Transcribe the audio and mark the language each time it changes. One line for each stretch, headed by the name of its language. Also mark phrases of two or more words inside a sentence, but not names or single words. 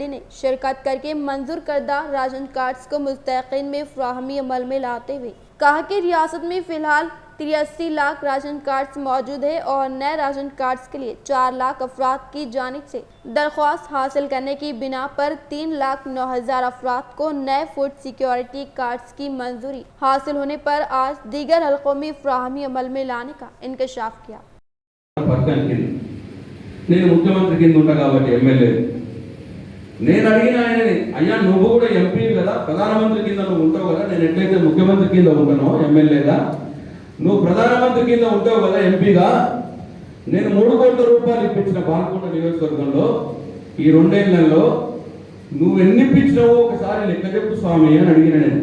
Urdu: نے شرکت کر کے منظور کردہ
English: ration cards
Urdu: کو مستحقین میں فراہمی عمل میں لاتے ہوئے کہا کہ ریاست میں فی الحال 83 لاکھ
English: ration cards
Urdu: موجود ہے اور نئے
English: ration cards
Urdu: کے لیے 4 لاکھ افراد کی جانب سے درخواست حاصل کرنے کی بنا پر 3,09,000 افراد کو نئے
English: food security cards
Urdu: کی منظوری حاصل ہونے پر آج دیگر حلقوں میں فراہمی عمل میں لانے کا انکشاف کیا۔
Telugu: నేను అడిగిన ఆయనని, అయ్యా నువ్వు కూడా ఎంపీ కదా, ప్రధానమంత్రి కింద నువ్వు ఉంటావు కదా, నేను ఎట్లయితే ముఖ్యమంత్రి కింద ఉంటానో ఎమ్మెల్యేగా, నువ్వు ప్రధానమంత్రి కింద ఉంటావు కదా ఎంపీగా, నేను 3 కోట్ల రూపాయలు ఇప్పించిన బాలకొండ నియోజకవర్గంలో ఈ 2 ఏళ్లలో నువ్వు ఎన్ని ఇప్పించినావో ఒకసారి లెక్క చెప్పు స్వామి అని అడిగిన నేను।